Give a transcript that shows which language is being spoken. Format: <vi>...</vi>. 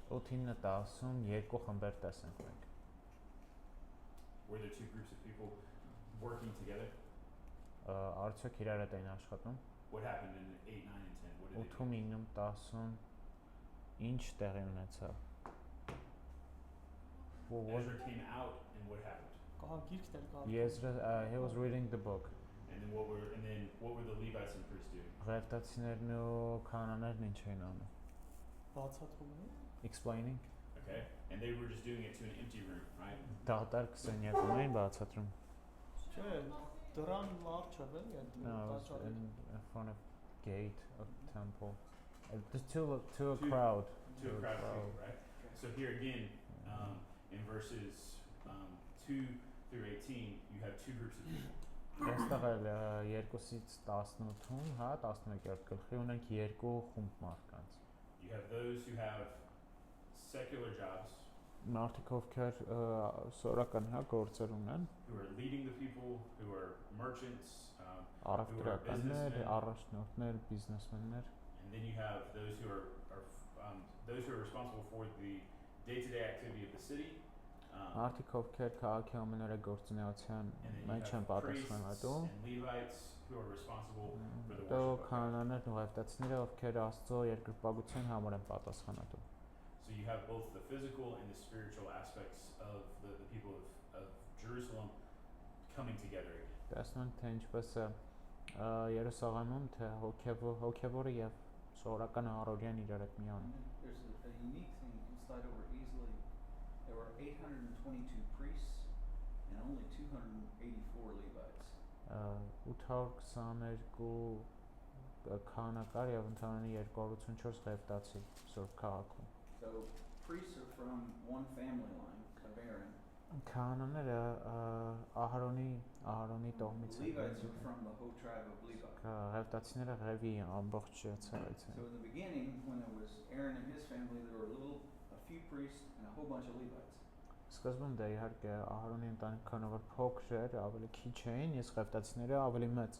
<hy>8-ին 10-ում երկու խմբեր տեսանք մենք։</hy> <en>Were there two groups of people working together?</en> <hy>Արդյոք իրար հետ էին աշխատում։</hy> <en>What happened in 8, 9, and 10? What did they do?</en> <hy>8-ում 9-ում 10-ում ինչ տեղի ունեցավ։</hy> <en>Ezra came out, and what happened?</en> <hy>Գիրքն էլ կա։</hy> <en>Yes, he was reading the book. And then what were the Levites and priests doing?</en> <hy>Ղեֆտացիներն ու քահանաներն ինչ էին անում։ Բացատրում են։</hy> <en>Explaining. Okay, and they were just doing it to an empty room, right?</en> <hy>Դատարկ սենյակում էին բացատրում։ Չէ, դրան լավ չէ, էլի</hy> <en>No, it was</en> <hy>տաճարը։</hy> <en>in front of gate of temple. To a crowd. To a crowd of people, right? So here again, in verses 2 through 18, you have two groups of people.</en> <hy>Այստեղ էլ 2-ից 18-ում, հա, 11-րդ գլխի ունենք երկու խումբ մարդկանց։</hy> <en>You have those who have secular jobs,</en> <hy>մարդիկ ովքեր սորական գործեր ունեն,</hy> <en>who are leading the people, who are merchants,</en> <hy>առևտրականներ,</hy> <en>businessmen.</en> <hy>առաջնորդներ, բիզնեսմեններ,</hy> <en>and then you have those who are responsible for the day-to-day activity of the city.</en> <hy>մարդիկ ովքեր քաղաքի ամենօրյա գործունեության</hy> <en>And then</en> <hy>մեջ</hy> <en>you</en> <hy>են</hy> <en>have priests</en> <hy>պատասխանատու,</hy> <en>and Levites who are responsible for the</en> <hy>դո</hy> <en>worship of God.</en> <hy>քահանաներն ու ղևտացիները ովքեր Աստծո երկրպագության համար են պատասխանատու։</hy> <en>So you have both the physical and the spiritual aspects of the people of Jerusalem coming together again.</en> <hy>Տեսնենք թե ինչպես է Երուսաղեմում թե հոգևորը եւ սովորական առօրյան իրար հետ միանում։</hy> <en>There's a unique thing you can slide over easily. There were 822 priests and only 284 Levites.</en> <hy>822 քահանակար եւ ընդհանրապես 284 ղևտացի Սուրբ քաղաքում։</hy> <en>So priests are from one family line of Aaron.</en> <hy>Քահանաները Ահարոնի տոհմից են։</hy> <en>Levites are from the whole tribe of Levi.</en> <hy>Ղևտացիները Ղևի ամբողջ ցեղից</hy> <en>So</en> <hy>են։</hy> <en>in the beginning, when it was Aaron and his family, there were a few priests and a whole bunch of Levites.</en> <hy>Սկզբում դա իհարկե Ահարոնի ընտանիքանը որ փոքր էր, ավելի քիչ էին, իսկ ղևտացիները ավելի մեծ։</hy>